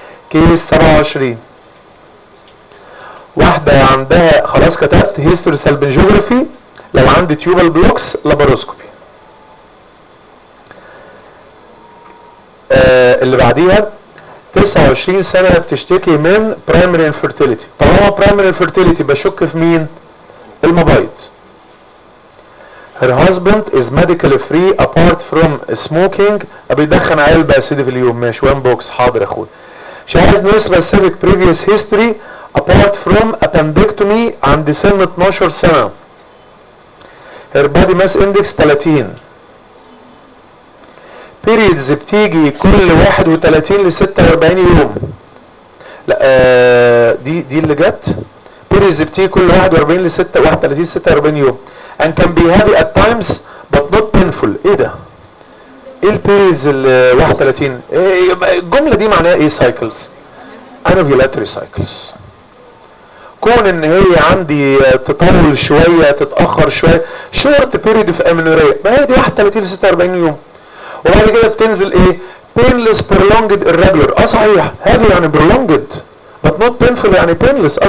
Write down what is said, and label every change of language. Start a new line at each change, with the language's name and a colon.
Arabic: كيس 27، واحده عندها خلاص كتبت هيستوري سالبنجوجرافي، لو عندي تيوبال بلوكس لابروسكوب. اللي بعديها 29 سنة بتشتكي من primary infertility. طالما primary infertility بشك في مين؟ المبيض.
English: Her husband is medically free apart from smoking.
Arabic: بيدخن علبة سيدي في اليوم. ماشي، وين بوكس؟ حاضر يا اخوي.
English: She has no specific previous history apart from appendectomy
Arabic: عند سن 12 سنة.
English: Her body mass index 30.
Arabic: بيريدز بتيجي كل 31 ل 46 يوم. لا دي اللي جت. بيريدز بتيجي كل 41 ل 31 46 يوم.
English: ان can be happy at times but not painful.
Arabic: ايه ده؟ ايه البيريدز ال 31؟ الجمله دي معناها ايه؟ سايكلز انوفيلاتوري سايكلز. كون ان هي عندي تطول شويه تتاخر شويه، شورت بيريد في امنوريا، ما هي دي 31 ل 46 يوم. وبعد كده بتنزل ايه؟
English: painless prolonged irregular.
Arabic: صحيح، هذه يعني
English: prolonged but not painful
Arabic: يعني painless.